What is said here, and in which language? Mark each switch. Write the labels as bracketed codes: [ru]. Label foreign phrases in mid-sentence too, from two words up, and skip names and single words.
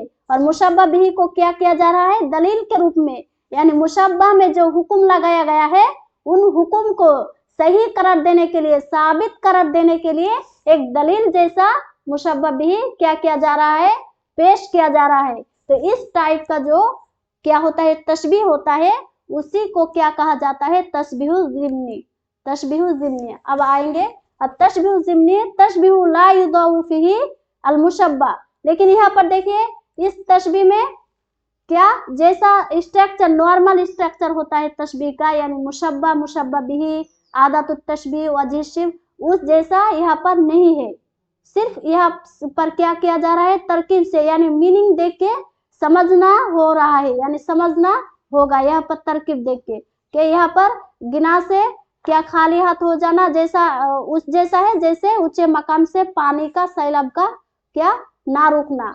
[hi] और [ar] مشبه به [hi] को क्या किया जा रहा है, दलील के रूप में, यानी मुशब्बा में जो हुक्म लगाया गया है उन हुक्म को सही करार देने के लिए, साबित करार देने के लिए एक दलील जैसा मुशब्बह भी क्या किया जा रहा है, पेश किया जा रहा है। तो इस टाइप का जो क्या होता है, तशबीह होता है, उसी को क्या कहा जाता है, तशबीहुल ज़िम्नी। तशबीहुल ज़िम्नी अब आएंगे। अब तशबीहुल ज़िम्नी, [ar] تشبيه لا يوضع فيه المشبه. [hi] लेकिन यहाँ पर देखिए इस तशबीह में क्या जैसा [en] structure, normal structure [hi] होता है तशबीह का, यानी [ar] مشبه، مشبه به، أداة التشبيه، وجه شبه, [hi] उस जैसा यहाँ पर नहीं है। सिर्फ यहाँ पर क्या किया जा रहा है, तरकीब से यानी मीनिंग देख के समझना हो रहा है, यानी समझना होगा यहाँ पर तरकीब देख के यहाँ पर गिना से क्या खाली हाथ हो जाना जैसा उस जैसा है, जैसे ऊंचे मकाम से पानी का सैलाब का क्या ना रुकना।